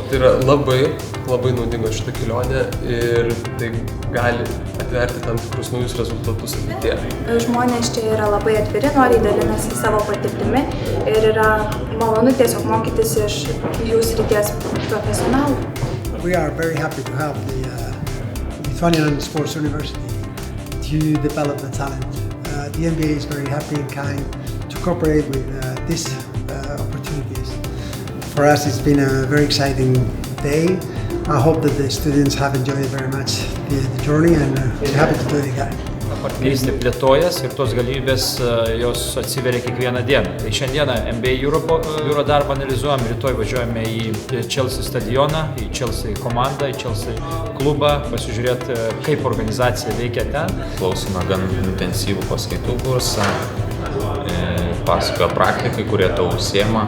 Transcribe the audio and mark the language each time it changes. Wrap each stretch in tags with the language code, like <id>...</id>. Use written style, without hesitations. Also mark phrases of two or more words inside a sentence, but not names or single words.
<lt>Tai yra labai naudinga šita kelionė ir tai gali atverti tam tikrus naujus rezultatus ateityje. Žmonės čia yra labai atviri, noriai dalinasi savo patirtimi ir yra malonu tiesiog mokytis iš jų srities profesionalų.</lt> <en>We are very happy to have the Lithuanian Sports University to develop the talent. The NBA is very happy and kind to cooperate with these opportunities. For us, it's been a very exciting day. I hope that the students have enjoyed very much the journey and we're happy to do it again.</en> <lt>Partnerystė plėtojas ir tos galimybės jos atsiveria kiekvieną dieną. Tai šiandieną NBA Europe biuro darbą analizuojam, rytoj važiuojame į Chelsea stadioną, į Chelsea komandą, į Chelsea klubą, pasižiūrėti, kaip organizacija veikia ten. Klausome gan intensyvų paskaitų kursą, pasakoja praktikai, kurie to užsiema.</lt>